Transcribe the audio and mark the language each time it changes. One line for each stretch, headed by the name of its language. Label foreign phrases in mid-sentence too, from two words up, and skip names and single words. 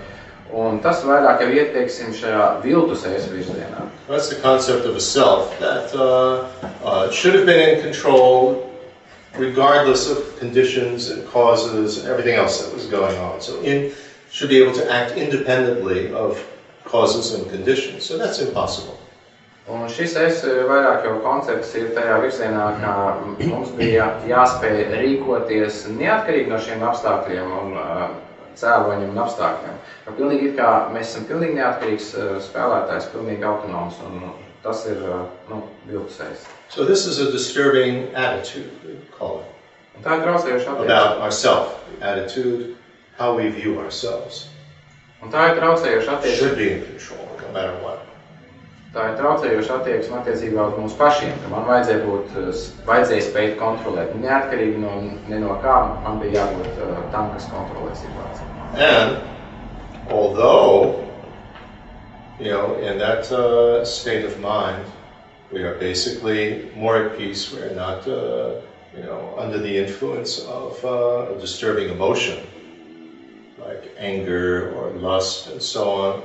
Latvian: Un tas vairāk jau ieteiksim šajā viltus es virzienā.
English: That's the concept of a self that should have been in control regardless of conditions and causes and everything else that was going on. So should be able to act independently of causes and conditions. So that's impossible.
Latvian: Un šis es vairāk jau koncepts ir tajā virzienā, ka mums bija jāspēj rīkoties neatkarīgi no šiem apstākļiem un cēloņiem un apstākļiem. Ka pilnīgi it kā mēs esam pilnīgi neatkarīgs spēlētājs, pilnīgi autonoms, un tas ir viltus es.
English: So this is a disturbing attitude, we call it.
Latvian: Un tā ir traucējoša attieksme.
English: About ourselves, attitude, how we view ourselves.
Latvian: Un tā ir traucējoša attieksme.
English: Should be in control, no matter what.
Latvian: Tā ir traucējoša attieksme attiecībā uz mums pašiem, ka man vajadzēja spēt kontrolēt. Neatkarīgi no kā, man bija jābūt tam, kas kontrolē situāciju.
English: And although, in that state of mind, we are basically more at peace. We're not, under the influence of a disturbing emotion, like anger or lust and so on.